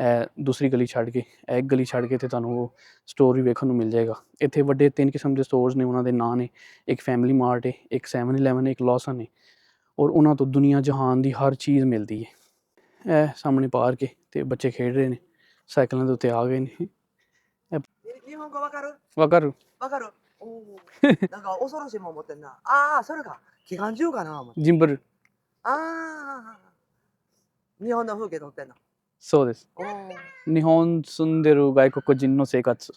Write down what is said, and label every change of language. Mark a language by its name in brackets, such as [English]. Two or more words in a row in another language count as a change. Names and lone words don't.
[Punjabi] ਦੂਸਰੀ ਗਲੀ ਛੱਡ ਕੇ, ਇੱਕ ਗਲੀ ਛੱਡ ਕੇ ਤੇ ਤੁਹਾਨੂੰ ਉਹ ਸਟੋਰ ਵੀ ਵੇਖਣ ਨੂੰ ਮਿਲ ਜਾਏਗਾ। ਇੱਥੇ ਵੱਡੇ 3 ਕਿਸਮ ਦੇ ਸਟੋਰਸ ਨੇ, ਉਹਨਾਂ ਦੇ ਨਾਂ ਨੇ, ਇੱਕ ਫੈਮਿਲੀ ਮਾਰਟ ਹੈ, ਇੱਕ 7-11 ਹੈ, ਇੱਕ ਲੌਸਨ ਹੈ, ਔਰ ਉਹਨਾਂ ਤੋਂ ਦੁਨੀਆ ਜਹਾਨ ਦੀ ਹਰ ਚੀਜ਼ ਮਿਲਦੀ ਹੈ। ਇਹ ਸਾਹਮਣੇ ਪਾਰਕ ਹੈ ਤੇ ਬੱਚੇ ਖੇਡ ਰਹੇ ਨੇ, ਸਾਈਕਲਾਂ ਦੇ ਉੱਤੇ ਆ ਗਏ ਨੇ। [Japanese] 日本語わかるわかる。わかるおーなんか恐ろしいもん持ってんな。ああ、それか。機関銃かな思って。ジンブル。ああ、日本の風景撮ってんの。そうです。おー日本住んでる外国人の生活。